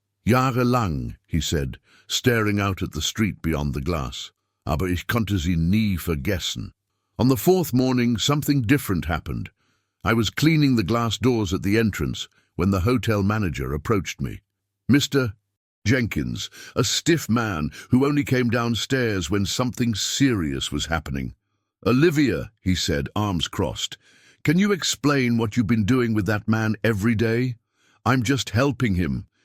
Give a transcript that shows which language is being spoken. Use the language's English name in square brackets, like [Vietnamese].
[German] Jahrelang," [English] he said, staring out at the street beyond the glass. [German] "Aber ich konnte sie nie vergessen." [English] On the fourth morning, something different happened. I was cleaning the glass doors at the entrance when the hotel manager approached me. Mr. Jenkins, a stiff man who only came downstairs when something serious was happening. "Olivia," he said, arms crossed, "can you explain what you've been doing with that man every day? I'm just helping him.